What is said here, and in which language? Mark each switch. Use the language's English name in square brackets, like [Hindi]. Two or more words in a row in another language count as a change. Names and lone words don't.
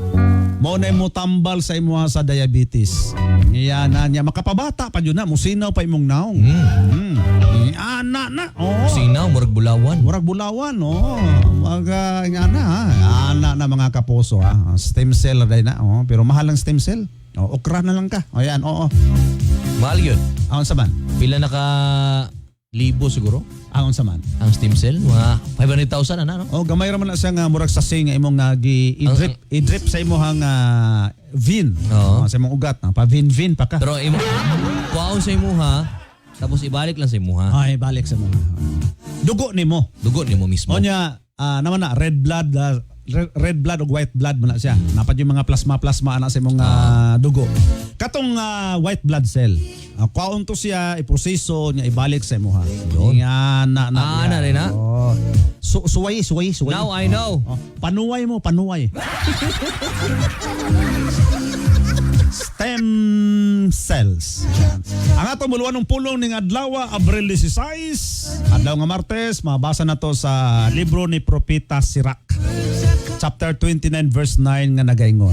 [Cebuano] Mao na mo tambal sa imo sa diabetes. Yan na niya makapabata pa jud na musinaw pa imong naong. Ana na. Oh. Sinaw murag bulawan. Murag bulawan oh. Mga ana ana na mga kapuso Stem cell day na oh, pero mahal ang stem cell. Oh, okra na lang ka. O yan, oo. [Filipino] Mahal yun. [Cebuano] Aon sa man? Pila naka libo siguro? Aon sa man? Ang stem cell, mga 500,000 na, no? Oh, gamay ra man na siya nga murag sasay nga imong i-drip sa imong vein. Sa imong ugat na pa vein pa ka. Pero kuhaon sa imuha, tapos ibalik lang sa imuha. Ay, ibalik sa imuha. Dugo nimo. Dugo nimo mismo. O niya, naman na [English] red blood [Cebuano] o [English] white blood [Cebuano] man na siya. Napad yung mga plasma ana sa imong dugo. Katong [English] white blood cell. [Cebuano] Kuhaon to siya, iproseso niya ibalik sa imuha. Yan na rin na. Oh. Suway. [English] Now I know. [Cebuano] Panuway mo. Stem cells. Ang atong muluan ng pulong ning adlaw Abril 16, adlaw nga Martes, mabasa na to sa libro ni Propeta Sirach. Chapter 29 verse 9 nga nagaingon.